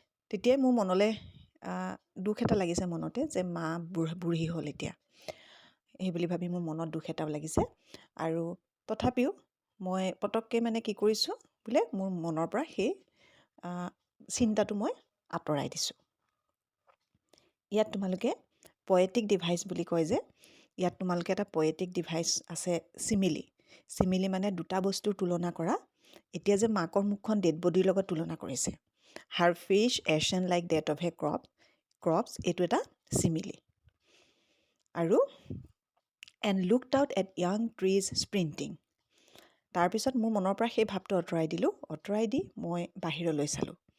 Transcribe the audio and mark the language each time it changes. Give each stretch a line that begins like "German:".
Assamese: তেতিয়াই মোৰ মনলৈ দুখ এটা লাগিছে মনতে যে মা বুঢ়ী হ'ল এতিয়া, সেইবুলি ভাবি মোৰ মনত দুখ এটাও লাগিছে। আৰু তথাপিও মই পটককৈ মানে কি কৰিছোঁ বোলে মোৰ মনৰ পৰা সেই চিন্তাটো মই আঁতৰাই দিছোঁ। ইয়াত তোমালোকে পয়েটিক ডিভাইচ বুলি কয় যে, ইয়াত তোমালোকে এটা পয়েটিক ডিভাইচ আছে চিমিলি। চিমিলি মানে দুটা বস্তুৰ তুলনা কৰা। এতিয়া যে মাকৰ মুখখন ডেড বডিৰ লগত তুলনা কৰিছে,
English: her face ashen like that of a corpse,
Assamese: এইটো এটা চিমিলি।
English: আৰু and looked out at young trees sprinting.
Assamese: তাৰপিছত মোৰ মনৰ পৰা সেই ভাৱটো আঁতৰাই দি মই বাহিৰলৈ চালোঁ।